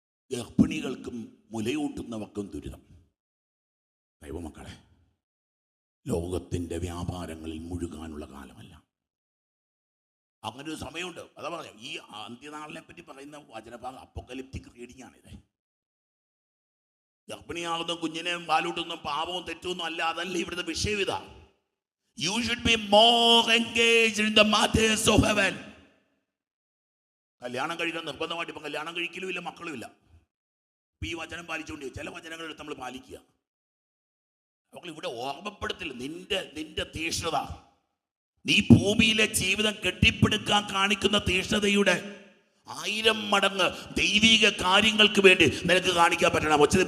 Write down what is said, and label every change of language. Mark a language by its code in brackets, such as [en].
[ml] ഗർഭിണികൾക്കും മുലയൂട്ടുന്നവർക്കും ദുരിതം. ദൈവമക്കളെ, ലോകത്തിൻ്റെ വ്യാപാരങ്ങളിൽ മുഴുകാനുള്ള കാലമല്ല. അങ്ങനെ ഒരു സമയമുണ്ട്. അതാ പറഞ്ഞു, ഈ അന്ത്യനാളിനെ പറ്റി പറയുന്ന വചനഭാഗം അപ്പോക്കലിപ്റ്റിക് റീഡിംഗ് ആണിത്. ഗർഭിണിയാകുന്ന കുഞ്ഞിനെ പാലൂട്ടുന്ന പാപവും തെറ്റൊന്നും അല്ല, അതല്ല ഇവിടുത്തെ വിഷയം. ഇതാ, [en] you should be more engaged in the matters of heaven. [ml] കല്യാണം കഴിക്കാൻ നിർബന്ധമായിട്ട് ഇപ്പം കല്യാണം കഴിക്കലും ഇല്ല, മക്കളും ഇല്ല. ഇപ്പം ഈ വചനം പാലിച്ചുകൊണ്ട് ചില വചനങ്ങൾ നമ്മൾ പാലിക്കുക. അപ്പോൾ ഇവിടെ ഓർമ്മപ്പെടുത്തില്ല നിന്റെ തീഷ്ണത, നീ ഭൂമിയിലെ ജീവിതം കെട്ടിപ്പടുക്കാൻ കാണിക്കുന്ന തീഷ്ണതയുടെ 1000 മടങ്ങ് ദൈവിക കാര്യങ്ങൾക്ക് വേണ്ടി നിനക്ക് കാണിക്കാൻ പറ്റണം.